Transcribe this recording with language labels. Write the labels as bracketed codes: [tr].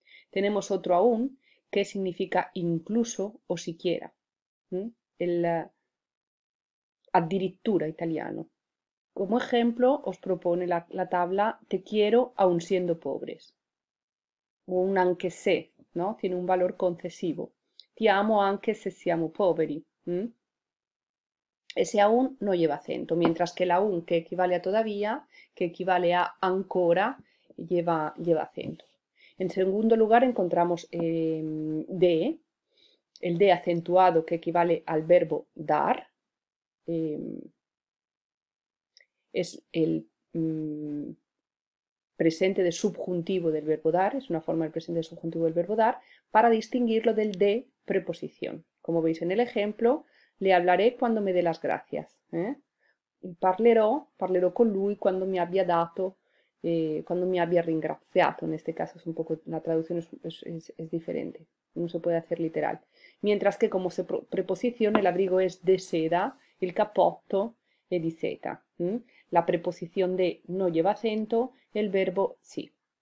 [es] Tenemos otro aún que significa incluso o siquiera. El addirittura italiano. Como ejemplo, os propone la tabla te quiero aun siendo pobres. O un anche se, ¿no? Tiene un valor concesivo. [it] Ti amo anche se siamo poveri. [es] Ese aún no lleva acento, mientras que el aún, que equivale a todavía, que equivale a ancora, lleva acento. En segundo lugar encontramos de, el de acentuado que equivale al verbo dar. Es el presente de subjuntivo del verbo dar, es una forma del presente de subjuntivo del verbo dar, para distinguirlo del de preposición. Como veis en el ejemplo, le hablaré cuando me dé las gracias. [it] Parlerò con lui quando mi abbia dato, cuando mi abbia ringraziato. [es] En este caso es un poco, la traducción es diferente, no se puede hacer literal. Mientras que como preposición el abrigo es de seda, [it] el cappotto es di seta. [es] La preposición de no lleva acento, el verbo sí.